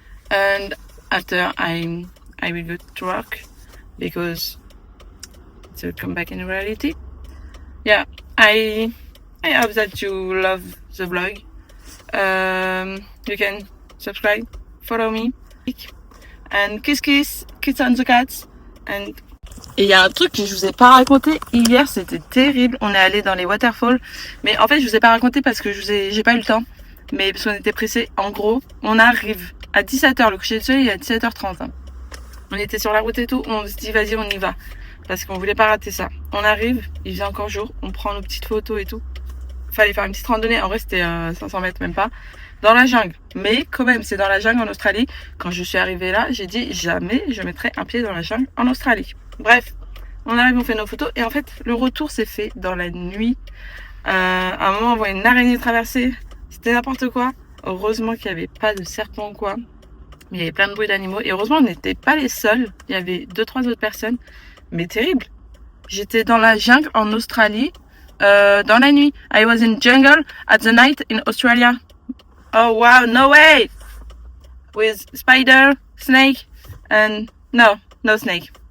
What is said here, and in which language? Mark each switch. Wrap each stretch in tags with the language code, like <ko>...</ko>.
<en>And after I will go to work because it's a comeback in reality. Yeah, I hope that you love the vlog. You can subscribe, follow me, and kiss on the cats.</en> <fr>And et il y a un truc que je vous ai pas raconté hier, c'était terrible. On est allé dans les waterfalls, mais en fait je vous ai pas raconté parce que j'ai pas eu le temps, mais parce qu'on était pressés. En gros, on arrive à 17h, le coucher du soleil est à 17h30. Hein. On était sur la route et tout, on se dit vas-y on y va, parce qu'on voulait pas rater ça. On arrive, il faisait encore jour, on prend nos petites photos et tout. Fallait faire une petite randonnée, en vrai c'était 500 mètres même pas, dans la jungle. Mais quand même, c'est dans la jungle en Australie. Quand je suis arrivée là, j'ai dit jamais je mettrai un pied dans la jungle en Australie. Bref, on arrive, on fait nos photos et en fait le retour s'est fait dans la nuit. À un moment on voit une araignée traverser, c'était n'importe quoi. Heureusement qu'il n'y avait pas de serpent ou quoi, mais il y avait plein de bruits d'animaux et heureusement on n'était pas les seuls, il y avait 2-3 autres personnes, mais terrible. J'étais dans la jungle en Australie, dans la nuit.</fr> <en>I was in jungle at the night in Australia. Oh wow, no way! With spider, snake, and no snake.</en>